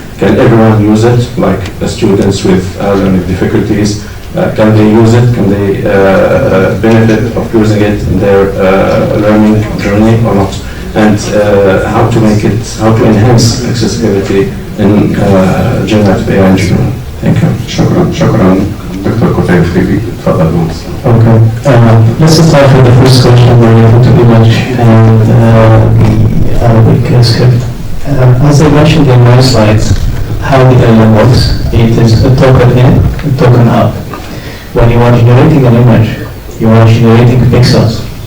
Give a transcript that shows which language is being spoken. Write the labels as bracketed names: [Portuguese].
[English] Can everyone use it, like students with learning difficulties? Can they use it? Can they benefit of using it in their learning journey or not? And how to enhance accessibility in generative AI in general? Thank you. [Arabic] شكرا. دكتور كثير خريجي، تفضل مهندس. [English] Okay. Let's start with the first question related to image and the Arabic script. As I mentioned in my slides, how the LLM works, it is a token in, a token out. When you are generating an image, you are generating pixels.